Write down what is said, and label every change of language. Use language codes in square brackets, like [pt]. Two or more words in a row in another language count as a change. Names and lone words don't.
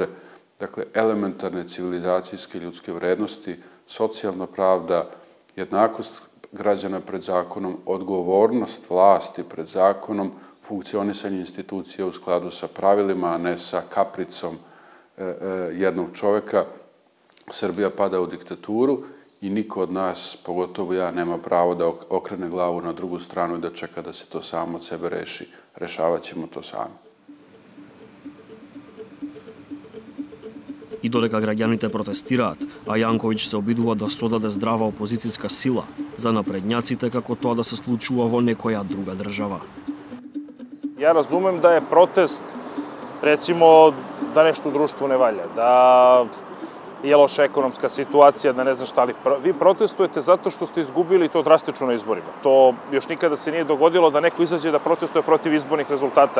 [sr] Dakle, elementarne civilizacijske ljudske vrednosti, socijalna pravda, jednakost građana pred zakonom, odgovornost vlasti pred zakonom, funkcionisanje institucija u skladu sa pravilima, a ne sa kapricom jednog čoveka. Srbija pada u diktaturu i niko od nas, pogotovo ja, nema pravo da okrene glavu na drugu stranu i da čeka da se to samo od sebe reši. Rešavat ćemo to sami. [mk] И додека граѓаните протестираат, а Јанковиќ се обидува да содаде здрава опозицијска сила за напредњаците како тоа да се случува во некоја друга држава. [sr] Ja razumem da je protest, recimo, da nešto u društvu ne valja, da je loša ekonomska situacija, da ne znam šta, ali vi protestujete zato što ste izgubili to drastično na izborima. To još nikada se nije dogodilo da neko izađe da protestuje protiv izbornih rezultata.